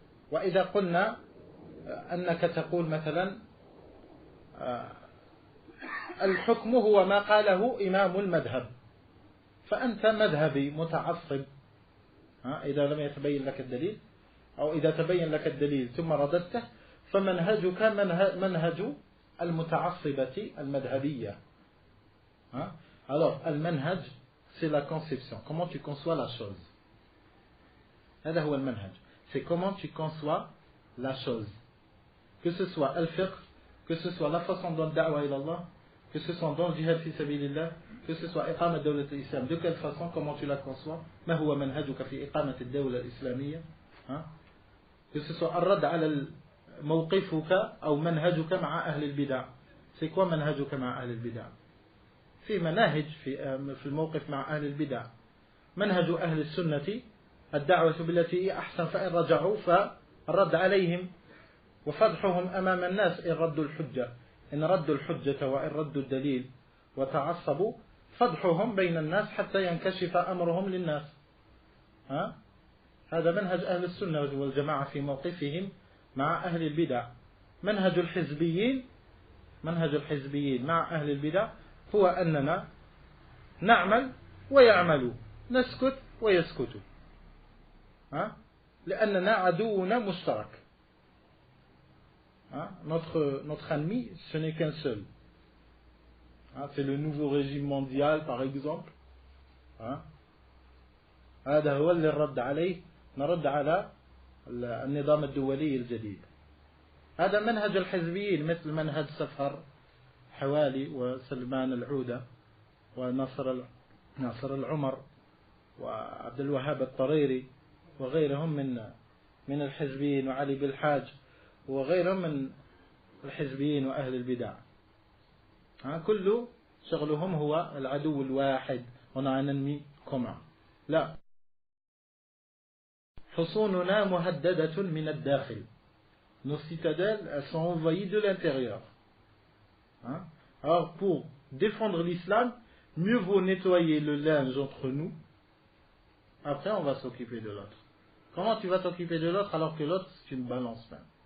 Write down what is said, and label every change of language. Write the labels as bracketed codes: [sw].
[ar] وإذا قلنا أنك تقول مثلا الحكم هو ما قاله إمام المذهب، فأنت مذهبي متعصب. إذا لم يتبين لك الدليل، أو إذا تبين لك الدليل ثم رددته، فمنهجك منهج المتعصبة المذهبية. [fr] Alors, المنهج c'est la conception, comment tu conçois la chose. [ar] هذا هو المنهج، [fr] c'est comment tu conçois la chose. Que ce soit al-fiqh, que ce soit la façon dont da'wa ila Allah, que ce soit dans le jihad fi sabilillah, que ce soit [ar] إقامة دولة الإسلام, [fr] de quelle façon, comment tu la conçois. [ar] ما هو منهجك في إقامة الدولة الإسلامية. [fr] Que ce soit [ar] الرد على موقفك أو منهجك مع أهل البدع. [fr] c'est quoi [ar] منهجك مع أهل البدع؟ في مناهج في الموقف مع أهل البدع. منهج أهل السنة الدعوة بالتي هي أحسن، فإن رجعوا فالرد عليهم وفضحهم أمام الناس إن ردوا الحجة، إن ردوا الحجة وإن ردوا الدليل وتعصبوا، فضحهم بين الناس حتى ينكشف أمرهم للناس. هذا منهج أهل السنة والجماعة في موقفهم مع أهل البدع. منهج الحزبيين مع أهل البدع هو أننا نعمل ويعملوا، نسكت ويسكتوا، لأننا عدونا مشترك. [fr] Notre ennemi, ce n'est qu'un seul. C'est le nouveau régime mondial par exemple. [ar] هذا هو اللي نرد عليه، نرد على النظام الدولي الجديد. هذا منهج الحزبيين، مثل منهج سفر حوالي وسلمان العودة وناصر العمر وعبد الوهاب الطريري وغيرهم من الحزبيين، وعلي بالحاج وغيرهم من الحزبيين وأهل البدع. كل شغلهم هو العدو الواحد، وننمي كما لا. حصوننا مهددة من الداخل. [fr] Nos citadelles, elles sont envahies de l'intérieur. Alors pour défendre l'islam, mieux vaut nettoyer le linge entre nous. Après on va s'occuper de l'autre. Comment tu vas t'occuper de l'autre alors que l'autre c'est une balance même?